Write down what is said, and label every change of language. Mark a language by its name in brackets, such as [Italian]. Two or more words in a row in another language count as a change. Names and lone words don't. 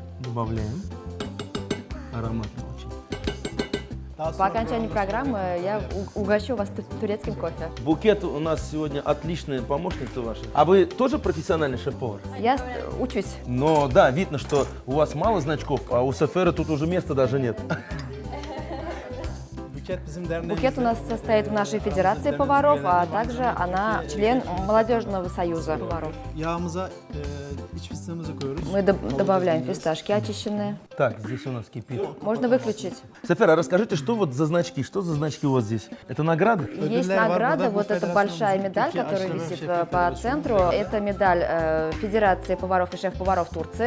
[Russian] Добавляем. Ароматно очень. [Turkish] Daha [Russian] По [Turkish] sonra [Russian] окончании программы я угощу вас турецким кофе. Букет у нас сегодня отличная помощница ваша. А вы тоже профессиональный шеф-повар? Я учусь. Но да, видно, что у вас мало значков, а у Сафера тут уже места даже нет. [Turkish] Buket bizim derneğimizde. [Russian] Букет у нас состоит в нашей федерации поваров, а также она член молодежного союза поваров. [Turkish] Yağımıza iç fıstığımızı koyuyoruz. [Russian] Мы добавляем фисташки очищенные. Так, здесь у нас кипит. Можно выключить. Сафер, а расскажите, что вот за значки? Что за значки у вас здесь? Это награды? Есть награда, вот эта большая медаль, которая висит по центру. Это медаль Федерации поваров и шеф-поваров Турции.